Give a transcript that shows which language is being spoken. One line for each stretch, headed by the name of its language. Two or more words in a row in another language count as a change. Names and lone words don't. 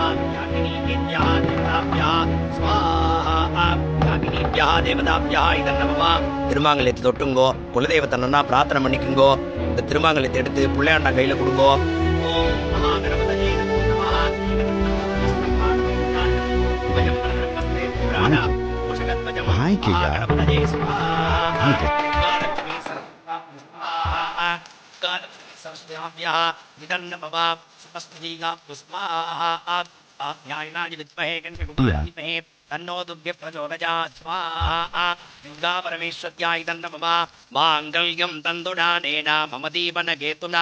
Sanskrit: याकिनि विद्या देवताभ्या स्वाहा, याकिनिभ्या देवताभ्या इदन्नमम.
Tamil: திருமாங்கல்யத்தை தொட்டுங்கோ. குலதெய்வத்தை நன்னா பிரார்த்தனை பண்ணிக்குங்கோ. இந்த திருமாங்கல்யத்தை எடுத்து பிள்ளையாண்டா கையில கொடுங்கோ.
Sanskrit: ओं महा गणपते नमः.
Tamil: வாங்கிக்கையா.
Sanskrit: तन्नो दुर्गे प्रचोदयात् स्वाहा. दुर्गा परमेश्वर्याय तन्नमः. माङ्गल्यं तन्दुनानेन मम दीपनकेतुना.